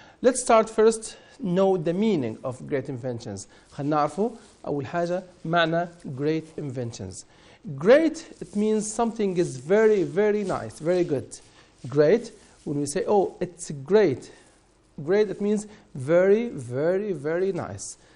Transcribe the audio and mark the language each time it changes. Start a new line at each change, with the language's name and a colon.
English: Let's start first know the meaning of great inventions.
Arabic: خلينا نعرفه أول حاجة معنى great inventions.
English: Great, it means something is very, very nice, very good. Great, when we say, oh, it's great. Great, it means very, very, very nice.